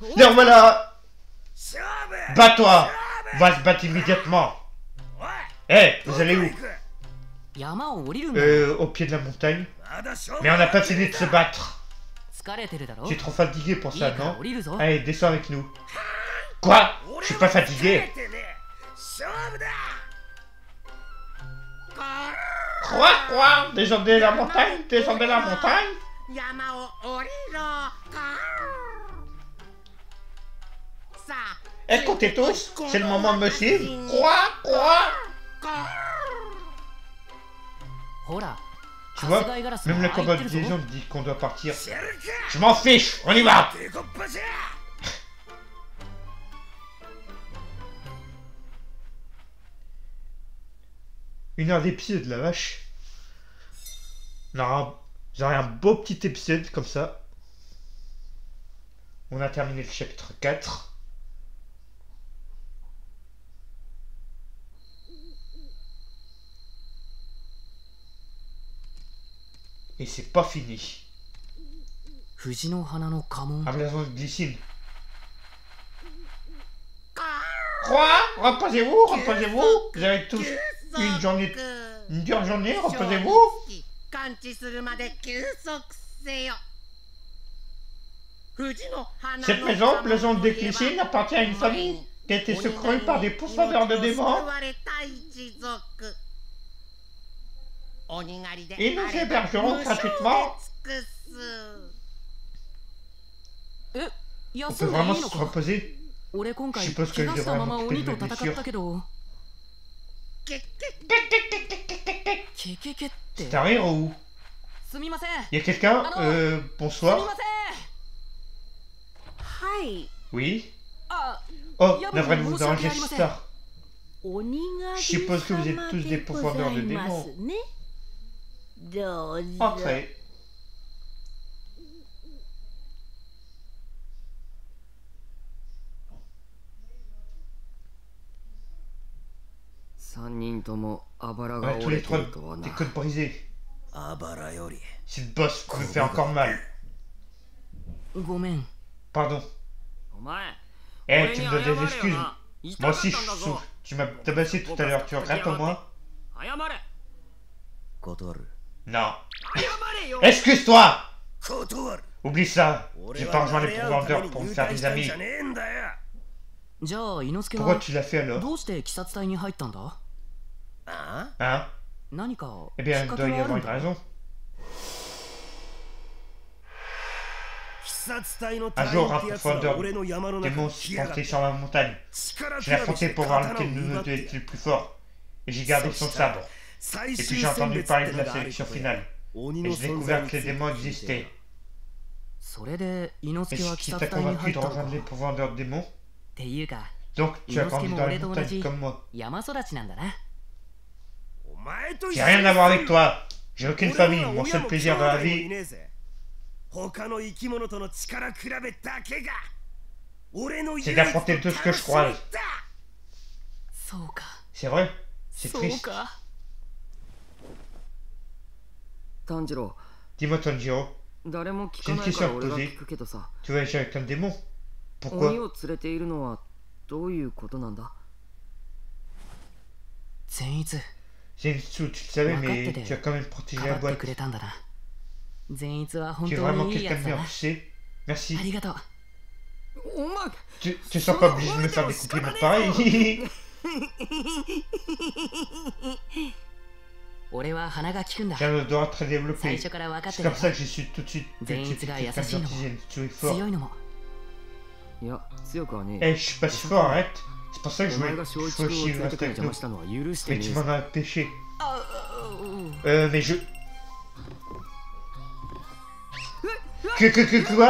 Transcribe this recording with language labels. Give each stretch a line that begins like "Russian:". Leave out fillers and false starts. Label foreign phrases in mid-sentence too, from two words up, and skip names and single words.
French: dire voilà. Bats-toi. Va se battre immédiatement. Eh, vous allez où?
Japanese: 山を降りるんだ。
French: Au pied de la montagne. Mais on n'a pas fini de se battre.
Japanese: 疲れてるだろ。
French: Tu es trop fatigué pour
Japanese: いい
French: ça,
Japanese: から
French: non?
Japanese: 降りるぞ。
French: Allez, descends avec nous. Quoi? Je suis pas fatigué. Quoi? Descendez la montagne? Descendez la montagne?
Japanese: 山を降りろさあ
French: Écoutez tous, c'est le moment de me suivre. Quoi?
Japanese: ほら、
French: Tu vois,
Japanese: 春日井ガラス
French: même
Japanese: が
French: le
Japanese: 入
French: combat
Japanese: って
French: de
Japanese: るぞ。
French: liaison dit qu'on doit partir. Je m'en fiche, on y va. Une heure d'épisode, la vache. J'aurai un beau petit épisode comme ça. On a terminé le chapitre 4. Et c'est pas fini.
Japanese: 藤の花の家紋。
French: Ah, blason de glycine. Quoi? Reposez-vous. Vous avez tous une dure journée, reposez-vous.
Japanese: 完治するまで休息せよ藤の花の
French: Cette maison, blason de glycine, appartient à une famille qui a été secourue par des pourfendeurs de démons. Et nous hébergerons gratuitement.
Japanese: え、
French: On
Japanese: 休
French: peut
Japanese: んで
French: vraiment
Japanese: いいの
French: se
Japanese: か。
French: reposer.
Japanese: 俺今回
French: Je suppose que
Japanese: 怪我したまま
French: je devrais
Japanese: 鬼と
French: m'occuper de mes
Japanese: 戦ったけど。ケケケって。
French: C'est un rire ou?
Japanese: すみません。
French: Y a quelqu'un?
Japanese: すみ
French: Bonsoir.
Japanese: ません。はい、
French: Oui?
Japanese: あ、
French: Oh, Y'a navré de bon, vous ça déranger vient si à tard.
Japanese: 鬼が
French: Je suppose que vous êtes tous des pourfendeurs de démons.
Japanese: ね。どうぞ。
French: Entrez. Ouais, tous les trois, des côtes brisées. Si le boss me fait encore mal.
Japanese: ごめん。
French: Pardon.
Japanese: お前
French: Eh, tu me donnes des excuses. Moi aussi, je suis sous. Tu m'as tabassé tout à l'heure, tu regrettes au moins?
Japanese: 謝れ
French: Non.
Japanese: 謝れよ
French: Excuse-toi!
Japanese: 断る
French: Oublie ça. J'ai pas rejoint les pourfendeurs pour me faire des amis.
Japanese: じゃねえんだよじゃあ、伊之助
French: Pourquoi
Japanese: は
French: tu l'as fait alors?
Japanese: どうして鬼殺隊に入ったんだ。あ
French: Hein?
Japanese: 何か
French: Eh
Japanese: き
French: bien,
Japanese: っ
French: il
Japanese: かけ
French: doit y
Japanese: はある
French: avoir
Japanese: ん
French: une
Japanese: だ。
French: raison.
Japanese: 鬼殺隊の
French: Un
Japanese: 隊
French: jour,
Japanese: 員
French: un
Japanese: ってやつが
French: pourfendeur
Japanese: 俺の山の
French: des
Japanese: 中に
French: monstres
Japanese: 来やがっ
French: montés
Japanese: て
French: sur la montagne.
Japanese: 力
French: Je l'ai
Japanese: 比べ
French: affronté
Japanese: して
French: pour voir
Japanese: 刀を
French: lequel de
Japanese: 奪
French: nous
Japanese: っ
French: deux
Japanese: て
French: était le plus fort. Et j'ai gardé son sabre. Et puis j'ai entendu parler de la sélection finale. Et j'ai découvert que les démons existaient.
Japanese: それで伊之
French: Et
Japanese: 助は
French: ce
Japanese: 鬼
French: qui
Japanese: 殺
French: t'a
Japanese: 隊に
French: convaincu
Japanese: 入っ
French: de
Japanese: たの
French: rejoindre les
Japanese: か。
French: pourfendeurs de démons?
Japanese: っていうか、
French: Donc tu as grandi dans la
Japanese: 伊之助も俺と同じ
French: montagne comme moi.
Japanese: 山育ちなんだな。お前と一
French: J'ai
Japanese: 緒に
French: rien à voir avec toi. J'ai aucune
Japanese: 俺
French: famille.
Japanese: は
French: Mon
Japanese: 親
French: seul
Japanese: も
French: plaisir dans la
Japanese: 兄弟もい
French: vie,
Japanese: ねえぜ他の生き物との力比べだけが俺の
French: c'est d'affronter tout ce que je croise.
Japanese: そうか。
French: C'est vrai? C'est
Japanese: そう
French: triste.
Japanese: か。炭治郎、
French: Dis-moi, Tanjiro,
Japanese: 誰も聞
French: j'ai
Japanese: か
French: une
Japanese: ないから
French: question à
Japanese: 俺
French: te
Japanese: が
French: poser.
Japanese: 聞くけどさ、
French: Tu vas agir avec un démon?
Japanese: 鬼
French: Pourquoi?
Japanese: を連れているのはどういうことなんだ？善逸、
French: Zenitsu, tu le savais, mais Wakatete. tu as quand même protégé
Japanese: か
French: la
Japanese: ばって
French: boîte.
Japanese: くれたんだな。善逸は本
French: Tu es
Japanese: 当
French: vraiment
Japanese: にいい
French: quelqu'un
Japanese: や
French: de
Japanese: つだ
French: bien,
Japanese: な。
French: tu sais. Merci.
Japanese: ありがとう。お前、
French: Tu sens pas obligé de me faire des compliments pareils.
Japanese: 俺は鼻が利くんだ。
French: J'ai un odorat très
Japanese: 最
French: développé.
Japanese: 初から分かっ
French: C'est
Japanese: てた
French: comme
Japanese: よ。
French: ça que j'ai su tout de suite que tu étais Zenitsu quelqu'un de
Japanese: が優しいのも
French: gentil. Zenitsu est fort.
Japanese: 強いのも。いや、強くはねえ。
French: Eh, je suis pas si fort, arrête. C'est pour ça que
Japanese: お
French: je
Japanese: 前
French: voulais
Japanese: が小一
French: que
Japanese: 君を
French: Shoichi
Japanese: 連れて
French: reste
Japanese: くる
French: avec
Japanese: 邪魔
French: nous.
Japanese: したのは許して
French: Mais
Japanese: ね
French: tu
Japanese: え
French: m'en
Japanese: ぞ。
French: as empêché.
Japanese: あ、
French: Mais je... Quoi?